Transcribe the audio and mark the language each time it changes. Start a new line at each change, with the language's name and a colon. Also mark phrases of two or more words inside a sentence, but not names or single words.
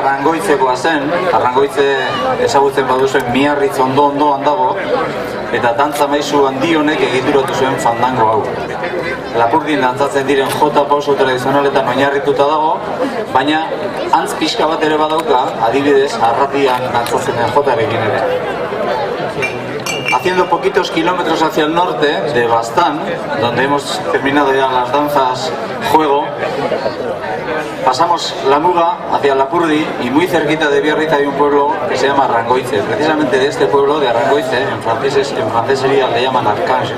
Basque: Arrangoitzekoa zen, Arrangoitze ezagutzen baduzuen Miarritz ondoan dago, eta dantza maisu handi honek egituratu zuen fandango hau. Lapurdin dantzatzen diren jota pauso tradizionaletan oinarrituta dago, baina antz pixka bat ere badauka, adibidez, arratian dantzatzen den jotarekin ere.
Spanish: Haciendo poquitos kilómetros hacia el norte de Baztán, donde hemos terminado ya las danzas juego, pasamos la Muga hacia Lapurdi y muy cerquita de Biarritz hay un pueblo que se llama Arrangoitze. Precisamente de este pueblo de Arrangoitze, en francés sería, le llaman Archange.